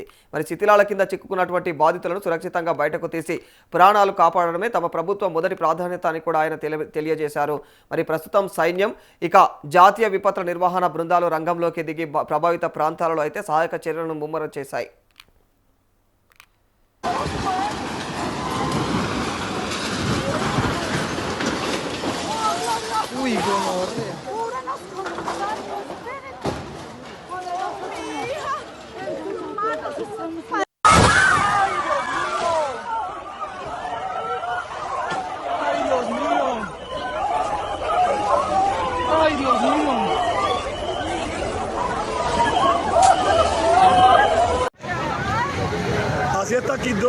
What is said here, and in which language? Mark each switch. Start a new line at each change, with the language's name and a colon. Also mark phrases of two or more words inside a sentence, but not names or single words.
Telugu: మరి శిథిలాల కింద చిక్కుకున్నటువంటి బాధితులను సురక్షితంగా బయటకు తీసి ప్రాణాలు కాపాడడమే తమ ప్రభుత్వం మొదటి ప్రాధాన్యత అని కూడా ఆయన తెలియజేశారు. మరి ప్రస్తుతం సైన్యం ఇక జాతీయ విపత్తుల నిర్వహణ బృందాలు రంగంలోకి దిగి ప్రభావిత ప్రాంతాలలో అయితే సహాయక చర్యలను ముమ్మరం చేశాయి.
Spanish: Uy, gonorrea. Ay, Dios mío. Ay, Dios mío. Así está aquí dos.